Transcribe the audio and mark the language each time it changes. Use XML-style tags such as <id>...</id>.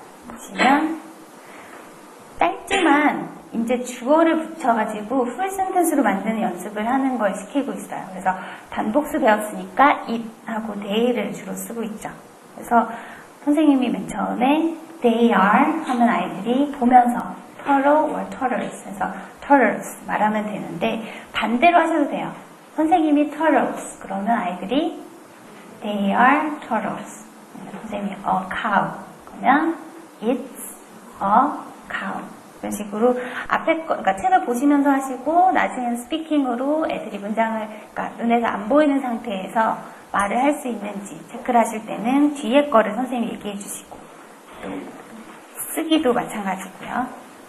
<ko>보시면 짧지만 이제 주어를 붙여가지고 풀 센텐스로 만드는 연습을 하는 걸 시키고 있어요. 그래서 단복수 배웠으니까 it하고 they를 주로 쓰고 있죠. 그래서 선생님이 맨 처음에</ko> <en>they are</en> <ko>하면 아이들이 보면서</ko> <en>turtle or turtles</en> <ko>해서 turtles 말하면 되는데 반대로 하셔도 돼요. 선생님이 turtles 그러면 아이들이</ko> <en>they are turtles.</en> <ko>선생님이 a cow 그러면</ko> <en>it's a cow.</en> <ko>이런 식으로 앞에 거, 그러니까 책을 보시면서 하시고 나중에는 스피킹으로 애들이 문장을 그러니까 눈에서 안 보이는 상태에서 말을 할 수 있는지 체크를 하실 때는 뒤에 거를 선생님이 얘기해 주시고 또 쓰기도 마찬가지고요.</ko>